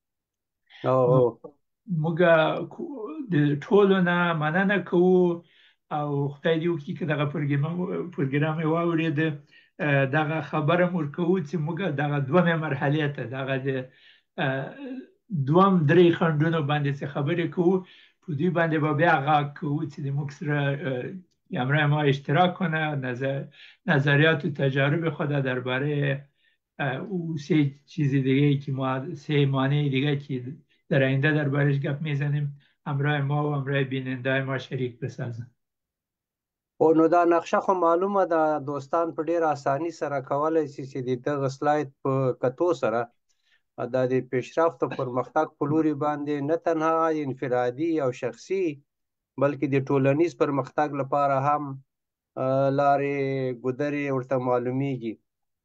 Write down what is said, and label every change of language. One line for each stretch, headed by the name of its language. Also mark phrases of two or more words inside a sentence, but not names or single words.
Pashto: موږ د ټولو نه مننه کوو او خدای دې وکړي که دغه پروګرام یې واورېد، دغه خبره مو ورکوو چې موږ دغه دومې مرحلې ته، دغه د دوم درې خنډونو باندې چې خبرې کوو، په دوی باندې به بیا غږ کوو چې د موږ سره
Persian: همراه ما اشتراک کنه، نظریات و تجارب خود درباره او سه چیز دیگه که ما سه مانع دیگه که در آینده دربارش گپ میزنیم همراه ما و همراه بیننده ما شریک بسازن.
Pashto: او نو دا نقشه خو معلومه ده، دوستان په ډېر اساني سره کولی شي چې د دغه سلاید په کتو سره دا د پیشرفت او پرمختګ په لوري باندې نه تنها انفرادي او شخصي بلکې د ټولنیز پرمختګ لپاره هم لارې ګودرې ورته معلومیږي.